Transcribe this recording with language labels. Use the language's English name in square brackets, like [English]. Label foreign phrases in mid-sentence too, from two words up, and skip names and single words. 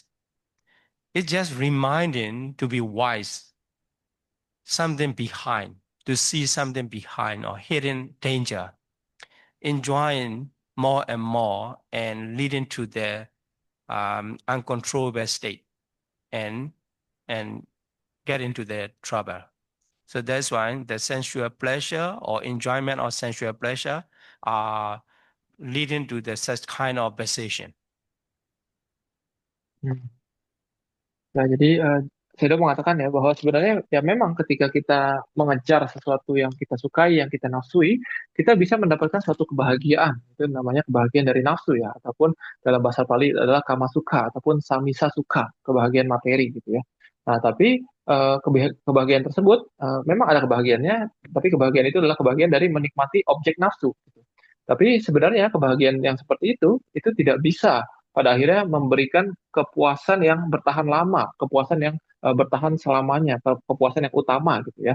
[English] It's just reminding to be wise, something behind, to see something behind or hidden danger, enjoying more and more and leading to the uncontrollable state and get into the trouble. So that's why the sensual pleasure or enjoyment of sensual pleasure are leading to the such kind of vexation. Hmm. [Indonesian] Nah, jadi saya udah mengatakan ya bahwa sebenarnya ya memang ketika kita mengejar sesuatu yang kita sukai, yang kita nafsui, kita bisa mendapatkan suatu kebahagiaan. Itu namanya kebahagiaan dari nafsu ya, ataupun dalam bahasa Pali adalah [Pali] kama sukha [Indonesian] ataupun [Pali] samisa sukha, [Indonesian] kebahagiaan materi gitu ya. Nah, tapi kebahagiaan tersebut memang ada kebahagiaannya, tapi kebahagiaan itu adalah kebahagiaan dari menikmati objek nafsu, gitu. Tapi sebenarnya kebahagiaan yang seperti itu tidak bisa pada akhirnya memberikan kepuasan yang bertahan lama, kepuasan yang bertahan selamanya, kepuasan yang utama gitu ya.